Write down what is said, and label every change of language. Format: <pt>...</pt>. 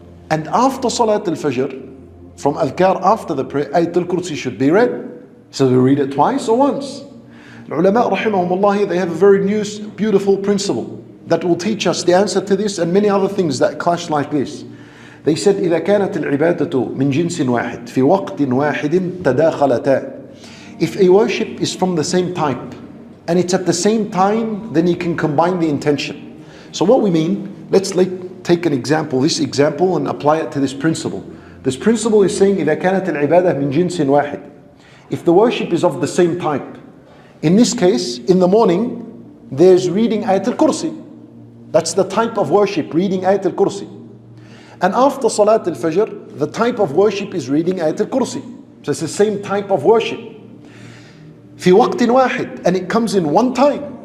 <en>And after Salat al-Fajr, from adhkar after the prayer, Ayatul Kursi should be read. So we read it twice or once? The ulama rahimahumullah, they have a very beautiful principle that will teach us the answer to this and many other things that clash like this.</en> <ar>They said, إذا كانت العبادة من جنس واحد في وقت واحد تداخلتا.</ar> <en>If a worship is from the same type and it's at the same time, then you can combine the intention. So what we mean, let's take an example, this example, and apply it to this principle. This principle is saying</en> <ar>إذا كانت العبادة من جنس واحد.</ar> <en>If the worship is of the same type. In this case, in the morning, there's reading Ayat al-Kursi. That's the type of worship, reading Ayat al-Kursi. And after Salat al-Fajr, the type of worship is reading Ayat al-Kursi. So it's the same type of worship.</en> <ar>في وقت واحد,</ar> <en>and it comes in one time.</en>